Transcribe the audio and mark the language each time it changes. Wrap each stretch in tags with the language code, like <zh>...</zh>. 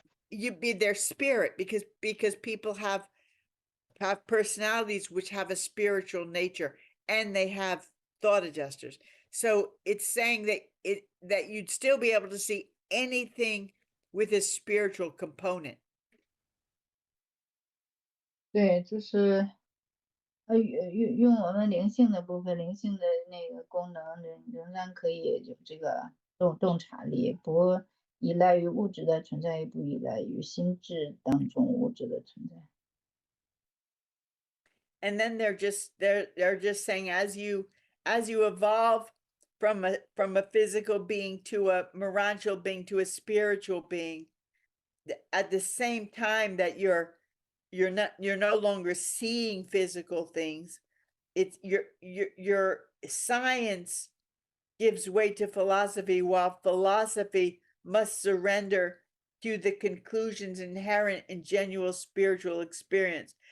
<en>You'd be their spirit because people have personalities which have a spiritual nature and they have thought adjusters. So it's saying that you'd still be able to see anything with a spiritual component.</en> <zh>对，就是用我们灵性的部分，灵性的那个功能仍然可以有这个洞察力，不依赖于物质的存在，也不依赖于心智当中物质的存在。</zh> <en>And then they're just saying as you evolve from a physical being to a morantial being to a spiritual being, at the same time that you're no longer seeing physical things, it's your science gives way to philosophy, while philosophy must surrender to the conclusions inherent in genuine spiritual experience.</en>